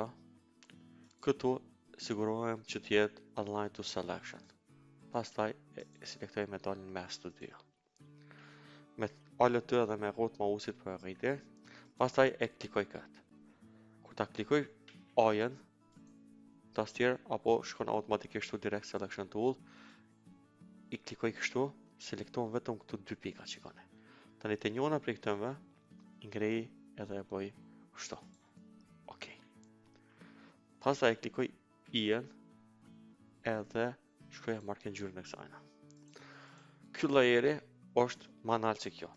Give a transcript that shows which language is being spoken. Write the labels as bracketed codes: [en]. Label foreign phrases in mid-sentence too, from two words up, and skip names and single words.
[sq] Këtu sigurohem që të jetë Align to Selection. Pastaj e selektoj me dalin mes të dyja. Me Alt dhe me rrotë mausit për rriti. Pastaj e klikoj këtë. Kur ta klikoj A-ën tastier apo shkon automatikisht këtu [en] direct selection tool, [sq] I klikoj kështu, selekton vetëm këtu dy pika që kanë. Tani të njëjta prej këtyre I ngrej edhe e bëj kështu. Okej. Pastaj e klikoj I-ën edhe shkruaj markën ngjyrën e kësaj. Ky llojeri është më lart se kjo.